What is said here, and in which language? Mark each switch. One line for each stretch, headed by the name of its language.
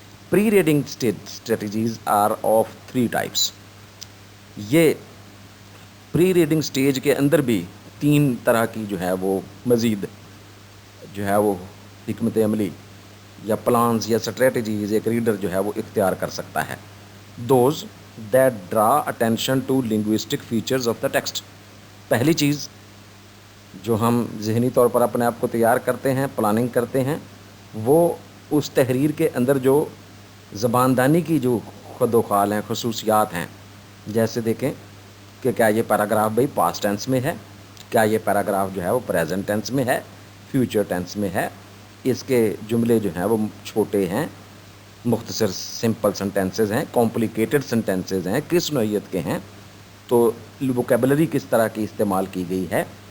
English: Pre reading strategies are of 3 types.
Urdu: یہ پری reading stage کے اندر بھی 3 طرح کی جو ہے وہ مزید جو ہے وہ حکمت عملی یا پلانز یا اسٹریٹجیز ایک ریڈر جو ہے وہ اختیار کر سکتا ہے.
English: Those that draw attention to linguistic features of the text.
Urdu: پہلی چیز جو ہم ذہنی طور پر اپنے آپ کو تیار کرتے ہیں, پلاننگ کرتے ہیں, وہ اس تحریر کے اندر جو زباندانی کی جو خد و خال ہیں, خصوصیات ہیں. جیسے دیکھیں کہ کیا یہ پیراگراف بھائی پاسٹ ٹینس میں ہے, کیا یہ پیراگراف جو ہے وہ پریزنٹ ٹینس میں ہے, فیوچر ٹینس میں ہے, اس کے جملے جو ہیں وہ چھوٹے ہیں, مختصر سمپل سنٹینسز ہیں, کمپلیکیٹڈ سنٹینسز ہیں, کس نوعیت کے ہیں, تو ووکیبلری کس طرح کی استعمال کی گئی ہے.